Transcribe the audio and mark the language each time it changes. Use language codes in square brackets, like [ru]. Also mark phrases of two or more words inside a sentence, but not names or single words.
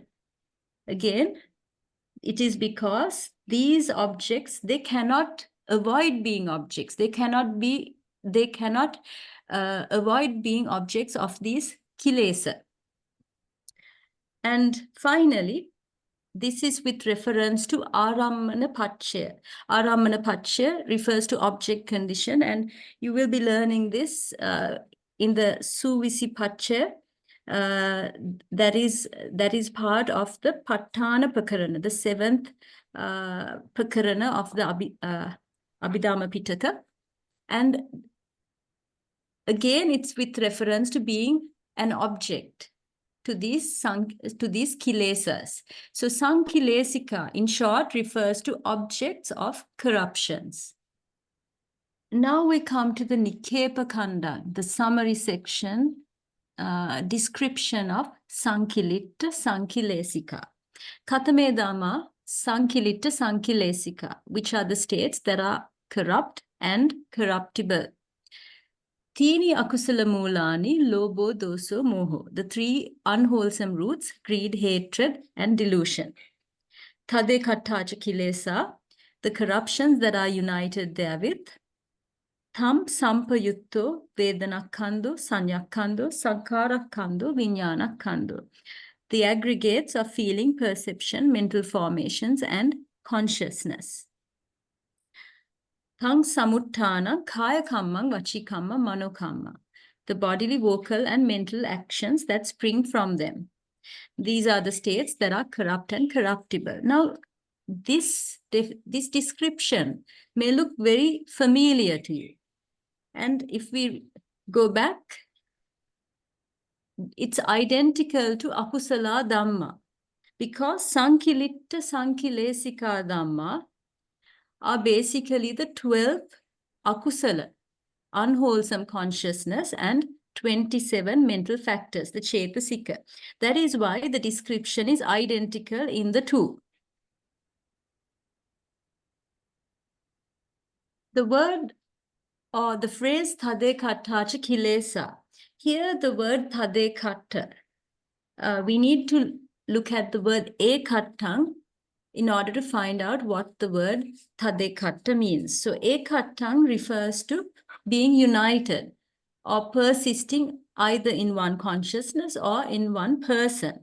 [en] Again, it is because these objects, they cannot avoid being objects. They cannot avoid being objects of these kilesa. And finally, this is with reference to [pi] ārammana paccaya. Ārammana paccaya [en] refers to object condition, and you will be learning this in the [pi] suvisi paccaya. [en] That is part of the [pi] patthāna pakaraṇa, [en] the 7th pakaraṇa of the Abhidhamma Pitaka. And again, it's with reference to being an object, to these kilesas. So saṃkilesikā, in short, refers to objects of corruptions. Now we come to the [pi] Nikepa Khanda, [en] the summary section, description of saṃkiliṭṭhasaṃkilesikā. [pi] Katame Dhamma saṃkiliṭṭhasaṃkilesikā, [en] which are the states that are corrupt and corruptible. [pi] Tini akusala mūlāni, lobo, doso, moho. [en] The three unwholesome roots, greed, hatred, and delusion. [pi] Tadekaṭṭhāca kilesa, [en] the corruptions that are united therewith. [pi] Tam sampayutto, vedanakkhando, saññakkhando, saṅkhārakkhando, viññānakkkhando. [en] The aggregates of feeling, perception, mental formations, and consciousness. [pi] Tang samutthāna, kaya kammang, vaci kamma, mano kamma. [en] The bodily, vocal, and mental actions that spring from them. These are the states that are corrupt and corruptible. Now, this description may look very familiar to you. And if we go back, it's identical to [pi] akusala dhamma, [en] because [pi] saṃkiliṭṭhasaṃkilesikā dhamma [en] are basically the 12 akusala, unwholesome consciousness, and 27 mental factors, the cetasika. That is why the description is identical in the two. The word or the phrase [pi] tadekaṭṭhāca kilesa. [en] Here the word tadekaṭṭha. We need to look at the word ekaṭṭhaṃ in order to find out what the word tadekaṭṭha means. So ekaṭṭhaṃ refers to being united or persisting either in one consciousness or in one person.